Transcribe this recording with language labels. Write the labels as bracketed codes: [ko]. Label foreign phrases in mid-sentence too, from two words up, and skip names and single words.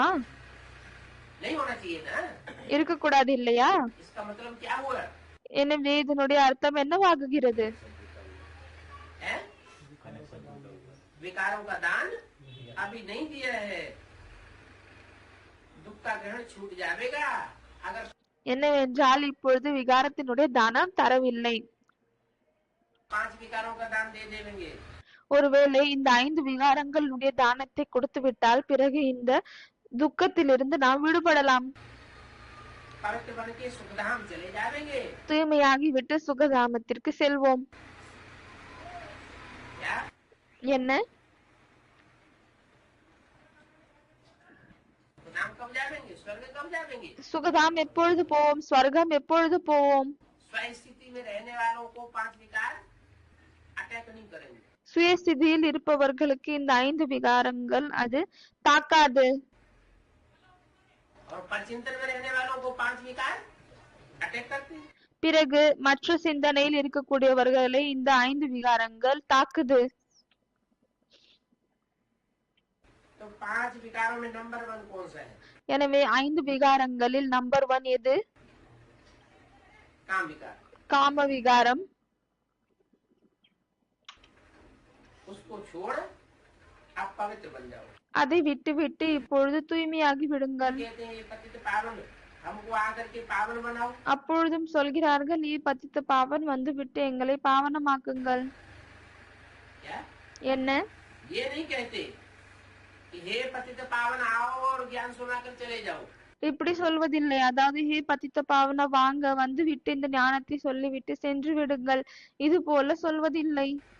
[hi] नहीं होना चाहिए ना। [ta] இருக்கக்கூடாது இல்லையா? [hi] इसका मतलब क्या हुआ? [ta] எனவே இதனுடைய அர்த்தம் என்னவாகுகிறது? [hi] है? विकारों का दान अभी नहीं दिया है, दुख का ग्रहण छूट जाएगा अगर [ta] என்னவென்றால் இப்பொழுது விகாரத்தினுடைய தானம் தரவில்லை. [hi] 5 विकारों का दान दे देंगे, [ta] ஒருவேளை இந்த 5 விகாரங்களுடைய தானத்தை கொடுத்து விட்டால் பிறகு இந்த துக்கத்திலிருந்து நாம் விடுபடலாம். [hi] पवित्र बन के सुखधाम चले जाएंगे। [ta] தூய்மையாகி விட்டு சுகதாமத்திற்கு செல்வோம். [hi] क्या? [ta] என்ன? [hi] सुखधाम कब जाएंगे? स्वर्ग कब जाएंगे? [ta] சுகதாம் எப்பொழுது போவோம்? ஸ்வர்க்கம் எப்பொழுது போவோம்? [hi] स्व स्थिति में रहने वालों को 5 विकार अटैक नहीं करेंगे। [ta] சுயஸ்திதியில் இருப்பவர்களுக்கு இந்த 5 விகாரங்கள் அது தாக்காது. [hi] और परचिंतन में रहने वालों को 5 विकार अटैक करते हैं। [ta] பிறகு மற்ற சிந்தனையில் இருக்கக்கூடியவர்களை இந்த 5 விகாரங்கள் தாக்குது. [hi] तो 5 विकारों में नंबर 1 कौन सा है? [ta] எனவே 5 விகாரங்களில் நம்பர் 1 எது? [hi] काम विकार। [ta] காம விகாரம். [hi] उसको छोड़ आप पवित्र बन जाओ। [ta] அதை விட்டு விட்டு இப்பொழுது தூய்மையாகி விடுங்கள். [hi] कहते हैं ये पतित पावन हमको आकर के पावन बनाओ। [ta] அப்பொழுதும் சொல்கிறார்கள், நீ [hi] पतित पावन [ta] வந்து விட்டு எங்களை பாவனமாக்குங்கள். [hi] क्या [ta] என்ன? [hi] ये नहीं कहते कि हे पतित पावन आओ और ज्ञान सुनाकर चले जाओ। [ta] இப்படி சொல்வதில்லை. அதாவது, ஹே [hi] पतित पावन, [ta] வாங்க, வந்து விட்டு இந்த ஞானத்தை சொல்லிவிட்டு சென்று விடுங்கள், இது போல சொல்வதில்லை.